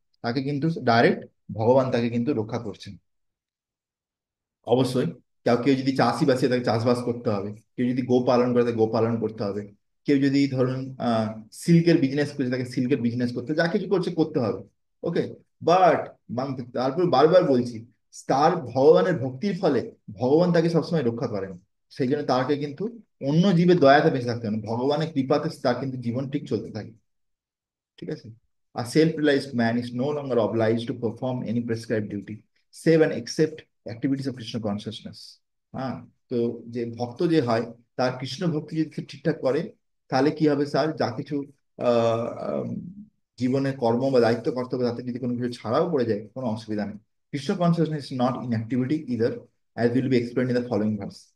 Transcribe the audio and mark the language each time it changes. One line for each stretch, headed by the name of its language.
Bangla: তাকে কিন্তু ডাইরেক্ট ভগবান তাকে কিন্তু রক্ষা করছেন। অবশ্যই কেউ কেউ যদি চাষি বাসে তাকে চাষবাস করতে হবে, কেউ যদি গো পালন করে তাকে গো পালন করতে হবে, কেউ যদি ধরুন সিল্কের বিজনেস করছে তাকে সিল্কের বিজনেস করতে, যা কিছু করছে করতে হবে। ওকে। বাট তারপর বারবার বলছি, তার ভগবানের ভক্তির ফলে ভগবান তাকে সবসময় রক্ষা করেন। সেই জন্য তাকে কিন্তু অন্য জীবের দয়াতে বেঁচে থাকতে হবে না, ভগবানের কৃপাতে তার কিন্তু জীবন ঠিক চলতে থাকে। ঠিক আছে।
English: A self-realized man is no longer obliged to perform any prescribed duty, save and except activities of Krishna consciousness.
Bangla: হ্যাঁ। তো যে ভক্ত যে হয়, তার কৃষ্ণ ভক্তি যদি সে ঠিকঠাক করে, তাহলে কি হবে স্যার, যা কিছু আহ আম, জীবনে কর্ম বা দায়িত্ব কর্তব্য, তাতে যদি কোনো কিছু ছাড়াও পড়ে যায়, কোনো অসুবিধা নেই।
English: Krishna consciousness is not in activity either, as will be explain in the following verse.